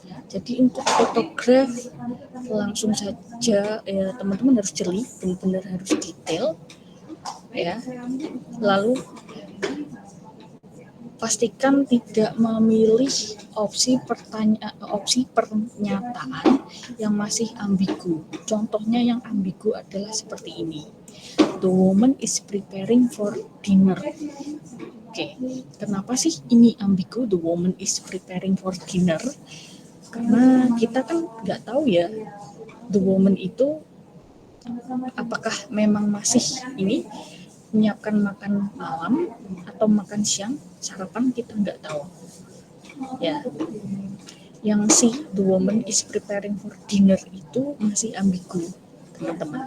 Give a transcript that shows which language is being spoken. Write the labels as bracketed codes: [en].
[id] Jadi untuk fotograf langsung saja ya, teman-teman harus jeli, benar-benar harus detail ya. Lalu pastikan tidak memilih opsi pernyataan yang masih ambigu. Contohnya yang ambigu adalah seperti ini. [en] The woman is preparing for dinner. [id] Oke, kenapa sih ini ambigu? [en] The woman is preparing for dinner. [id] Karena kita kan nggak tahu ya, the woman itu apakah memang masih ini menyiapkan makan malam atau makan siang, sarapan, kita nggak tahu ya. Yang si [en] the woman is preparing for dinner [id] itu masih ambigu teman-teman.